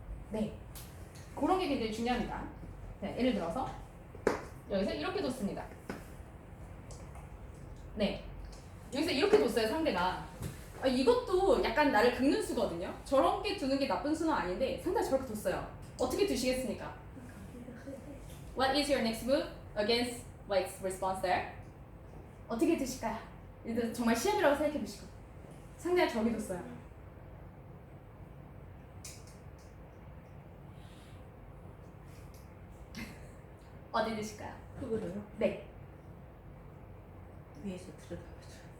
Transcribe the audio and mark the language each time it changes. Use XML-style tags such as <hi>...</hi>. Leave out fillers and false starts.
<ko>네, 그런 게 굉장히 중요합니다. 네, 예를 들어서 여기서 이렇게 뒀습니다. 네, 여기서 이렇게 뒀어요 상대가. 이것도 약간 나를 긁는 수거든요. 저런 게 두는 게 나쁜 수는 아닌데 상대가 저렇게 뒀어요. 어떻게 두시겠습니까?</ko> <en>What is your next move against White's response there?</en> <ko>어떻게 드실까요? 정말 시합이라고 생각해 보시고 상대가 저기 뒀어요. 어디 드실까요? 흙으로요? 네, 위에서 들여다보죠.</ko>